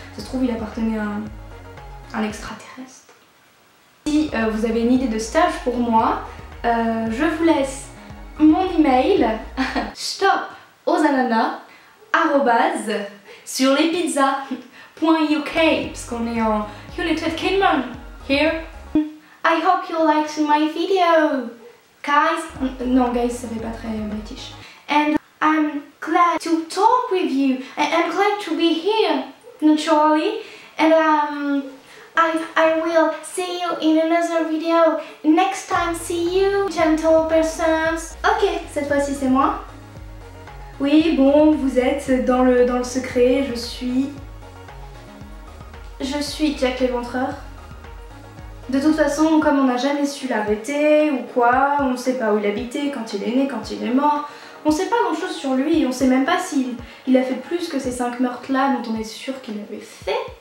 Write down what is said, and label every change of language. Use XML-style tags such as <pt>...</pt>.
<fr>Ça se trouve, il appartenait à un extraterrestre. Si vous avez une idée de stage pour moi, je vous laisse mon email stop aux ananas sur les pizzas.uk parce qu'on est en United Kingdom here.</fr> <en>I hope you liked my video, guys.</en> <fr>Non, guys, ça fait pas très british.</fr> <en>And I'm glad to talk with you. I'm glad to be here, naturally. And I will see you in another video. Next time, see you, gentle persons.</en> <fr>Ok, cette fois-ci c'est moi. Oui, bon, vous êtes dans le secret, je suis Jack l'Éventreur. De toute façon, comme on n'a jamais su l'arrêter ou quoi, on ne sait pas où il habitait, quand il est né, quand il est mort, on sait pas grand chose sur lui, on sait même pas s'il a fait plus que ces 5 meurtres là dont on est sûr qu'il avait fait.</fr>